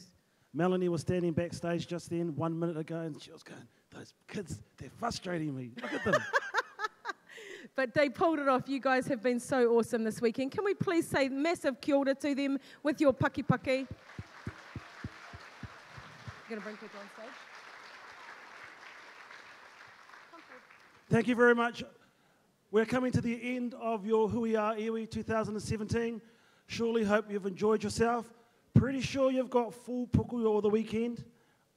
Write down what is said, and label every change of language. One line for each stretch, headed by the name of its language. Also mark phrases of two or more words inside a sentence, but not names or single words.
English: Melanie was standing backstage just then 1 minute ago and she was going, those kids, they're frustrating me. Look at them. But they pulled it off. You guys have been so awesome this weekend. Can we please say massive
Māori: kia ora
English: to them with your
Māori: paki paki?
English: You're going to bring people on stage? Thank you very much. We're coming to the end of your Hui-ā-Iwi 2017. Surely hope you've enjoyed yourself. Pretty sure you've got full puku all the weekend.